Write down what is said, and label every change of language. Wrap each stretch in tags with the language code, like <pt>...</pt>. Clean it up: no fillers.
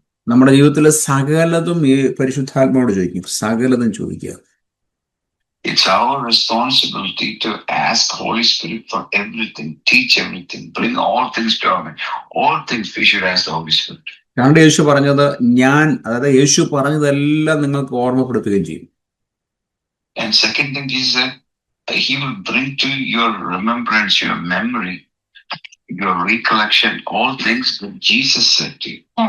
<ml>നമ്മുടെ ജീവിതത്തിൽ സകലതും ഈ പരിശുദ്ധാത്മാവോട് ചോദിക്കും. സകലതും ചോദിക്കുക.</ml> <en>It's our responsibility to ask Holy Spirit for everything, teach everything, bring all things to our mind. All things we should ask the Holy Spirit.</en> <ml>യേശു പറഞ്ഞത് അതായത് യേശു പറഞ്ഞതെല്ലാം നിങ്ങൾക്ക് ഓർമ്മപ്പെടുത്തുകയും ചെയ്യും.</ml> <en>And second thing is that he will bring to your remembrance, your memory, your recollection, all things that Jesus said to you.</en>